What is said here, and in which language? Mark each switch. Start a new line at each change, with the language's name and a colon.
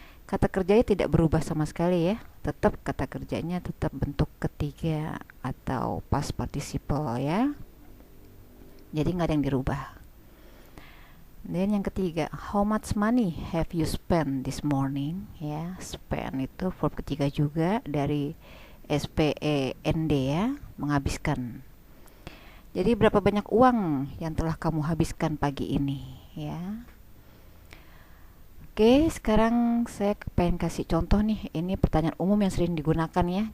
Indonesian: Kata kerjanya tidak berubah sama sekali ya. Tetap kata kerjanya tetap bentuk ketiga atau past participle ya. Jadi nggak ada yang dirubah. Dan yang ketiga,
English: how much money have you spent this morning?
Indonesian: Ya, spend itu verb ketiga juga dari spend ya, menghabiskan. Jadi berapa banyak uang yang telah kamu habiskan pagi ini ya. Oke, sekarang saya pengen kasih contoh nih. Ini pertanyaan umum yang sering digunakan ya.